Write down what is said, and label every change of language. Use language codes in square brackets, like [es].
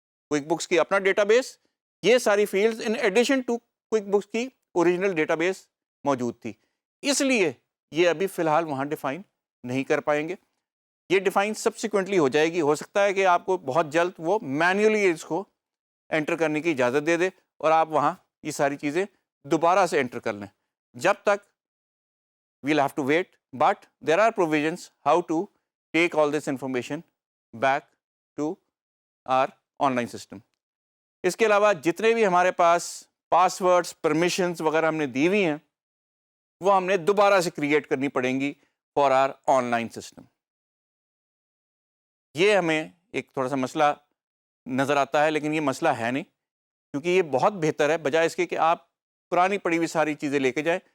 [ur] Quick books کی اپنا data base, یہ ساری fields in addition to quick books کی اوریجنل ڈیٹا بیس موجود تھی، اس لیے یہ ابھی فی الحال وہاں ڈیفائن نہیں کر پائیں گے. یہ ڈیفائن سبسیکوینٹلی ہو جائے گی. ہو سکتا ہے کہ آپ کو بہت جلد وہ مینولی اس کو انٹر کرنے کی اجازت دے دے اور آپ وہاں یہ ساری چیزیں دوبارہ سے انٹر کر لیں. جب تک [en] we'll have to wait, but there are provisions how to take all this information back to our online system. [ur] اس کے علاوہ جتنے بھی ہمارے پاس پاسورڈس پرمیشنز وغیرہ ہم نے دی ہوئی ہیں وہ ہم نے دوبارہ سے کریٹ کرنی پڑیں گی [en] For our online system. [ur] یہ ہمیں ایک تھوڑا سا مسئلہ نظر آتا ہے، لیکن یہ مسئلہ ہے نہیں، کیونکہ یہ بہت بہتر ہے بجائے اس کے کہ آپ پرانی پڑی ہوئی ساری چیزیں لے کے جائیں.